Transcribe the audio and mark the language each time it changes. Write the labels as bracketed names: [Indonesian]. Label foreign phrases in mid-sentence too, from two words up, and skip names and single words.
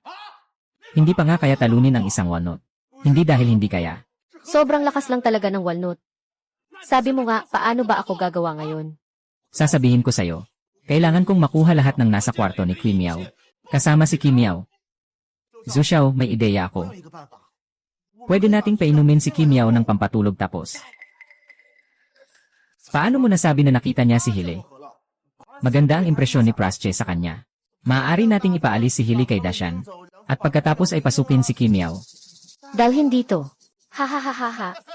[Filipino] Hindi pa nga kaya talunin ang isang walnut. Hindi dahil hindi kaya. Sobrang lakas lang talaga ng walnut. Sabi mo nga, paano ba ako gagawa ngayon? Sasabihin ko sa'yo. Kailangan kong makuha lahat ng nasa kwarto ni Kim Yao. Kasama si Kim Yao. Zhu Xiao, may ideya [Chinese] 我 [Filipino] ako. [Chinese] 有一个办法， [Filipino] Pwede nating painumin si Kim Yao ng pampatulog tapos. Paano mo nasabi na nakita niya si Hili? Maganda ang impresyon ni Prasche sa kanya. Maaari nating ipaalis si Hili kay Dashan. At pagkatapos ay pasukin si Kim Yao. Dalhin dito. Hahahaha.